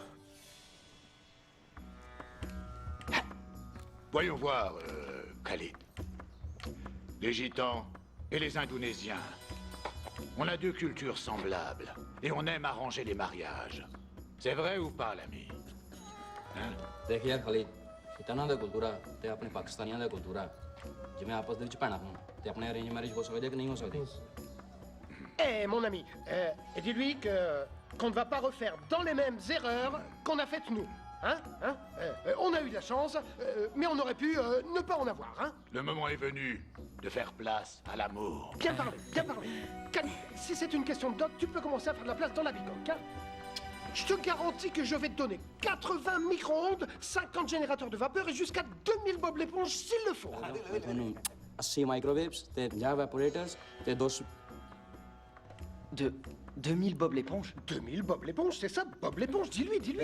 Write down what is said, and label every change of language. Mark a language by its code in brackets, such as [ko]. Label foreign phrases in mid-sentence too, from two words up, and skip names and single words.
[fr] Voyons voir, Khalid. Les Gitans et les Indonésiens. On a deux cultures semblables et on aime arranger les mariages. C'est vrai ou pas, l'ami? Hein? [pa] ਦੇਖੀਏ ਖਾਲਿਦ ਇਤਨਾ ਦਾ ਕੁਲਤੁਰਾ ਤੇ ਅਪਣੇ ਪਾਕਿਸਤਾਨੀਆਂ ਦਾ ਕੁਲਤੁਰਾ ਜਿਵੇਂ ਆਪਸ ਦੇ ਵਿਚ ਭੈਣਾਂ ਹੋਣ ਤੇ ਅਪਣੇ [en] arrange marriage [pa] ਹੋ ਸਕਦੀ ਹੈ ਕਿ ਨਹੀਂ ਹੋ ਸਕਦੀ? [fr] Eh, mon ami, dis-lui qu'on ne va pas refaire dans les mêmes erreurs qu'on a faites nous. Hein? On a eu de la chance, mais on aurait pu ne pas en avoir, hein? Le moment est venu de faire place à l'amour. Bien parlé, bien parlé. Khalid, si c'est une question de dot, tu peux commencer à faire de la place dans la bicoque, hein? Je te garantis que je vais te donner 80 micro-ondes, 50 générateurs de vapeur et jusqu'à 2000 bob l'éponge s'il le faut. [pa] ਤੁਹਾਨੂੰ 80 ਮਾਈਕ੍ਰੋਵੇਵਸ ਤੇ 50 ਵੈਪੋਰੇਟਰਸ ਤੇ 200 [fr] 2000 bob l'éponge? 2000 bob l'éponge, c'est ça, bob l'éponge, dis-lui, dis-lui.